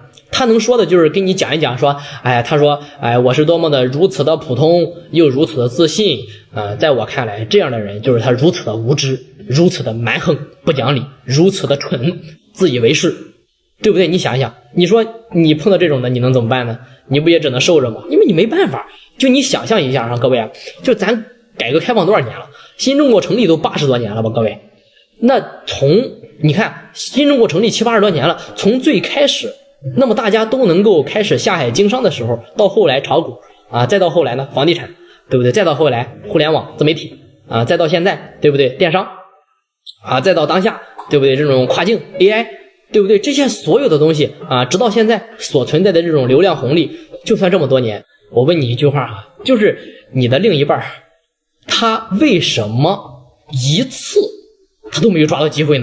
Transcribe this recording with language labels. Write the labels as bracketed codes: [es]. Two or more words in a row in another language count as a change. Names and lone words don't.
[zh] 他能說的就是跟你講一講，說他說我是多麼的如此的普通又如此的自信在我看来這樣的人就是他如此的无知，如此的蠻橫不講理，如此的蠢，自以為是，對不对？你想一想，你說你碰到這種的你能怎麼辦呢？你不也只能受着嗎？因為你沒辦法。就你想象一下各位就咱改革開放多少年了，新中國成立都80多年了吧各位。那你看新中國成立70-80多年了，從最開始那麼大家都能夠開始下海經商的時候，到後來炒股再到後來呢房地產，对不对？再到後來互聯網自媒體再到現在，對不對？電商再到當下，對不對？這種跨境 AI， 對不對？這些所有的東西直到現在所存在的這種流量紅利，就算這麼多年，我問你一句話就是你的另一半他為什麼一次他都沒有抓到機會呢？